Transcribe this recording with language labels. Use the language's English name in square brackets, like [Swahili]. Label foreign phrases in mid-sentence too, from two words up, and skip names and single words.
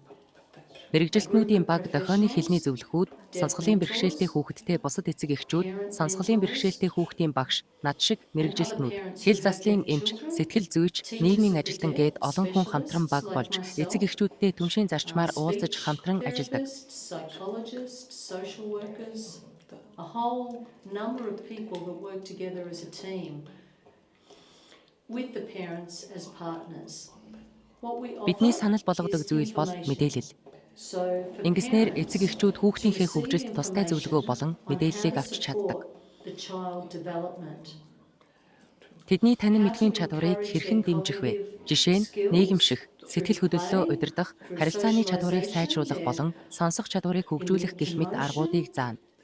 [Mongolian] Мэргэжилтнүүдийн баг дохионы хэлний зөвлөхүүд, сонсголын бэрхшээлтэй хүүхэдтэй бусад эцэг эхчүүд, сонсголын бэрхшээлтэй хүүхдийн багш, над шиг мэргэжилтнүүд, хэл заслын эмч, сэтгэл зүйч, нийгмийн ажилтан гээд олон хүн хамтран баг болж эцэг эхчүүдтэй түншийн зарчмаар уулзаж хамтран ажилладаг. [English] A whole number of people that work together as a team with the parents as partners. [Mongolian] Бидний санал болгодог зүйл бол мэдээлэл. Ингэснээр эцэг эхчүүд хүүхдийнхээ хөгжилд тустай зөвлөгөө болон мэдээллийг авч чаддаг. Тэдний танин мэдхийн чадварыг хэрхэн дэмжих вэ? Жишээ нь нийгэмших, сэтгэл хөдлөлөө удирдах, харилцааны чадварыг сайжруулах болон сонсох чадварыг хөгжүүлэх гэх мэт аргуудыг заана.